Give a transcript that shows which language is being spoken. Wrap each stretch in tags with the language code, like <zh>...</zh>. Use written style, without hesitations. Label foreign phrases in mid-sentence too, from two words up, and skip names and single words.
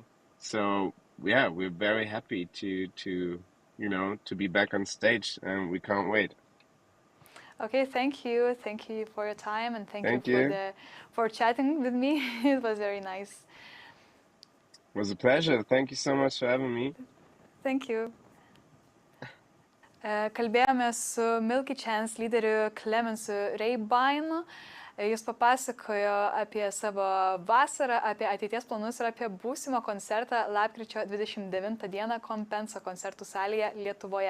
<en>So yeah, we're very happy to be back on stage, and we can't wait. Okay, thank you. Thank you for your time and thank you Thank you. for chatting with me. It was very nice. It was a pleasure. Thank you so much for having me. Thank you.</en> <lt>Kalbėjome su Milky Chance lyderiu Clemensu Reibainu. Jis papasakojo apie savo vasarą, apie ateities planus ir apie būsimą koncertą lapkričio 29 dieną Kompensa koncertų salėje Lietuvoje.</lt>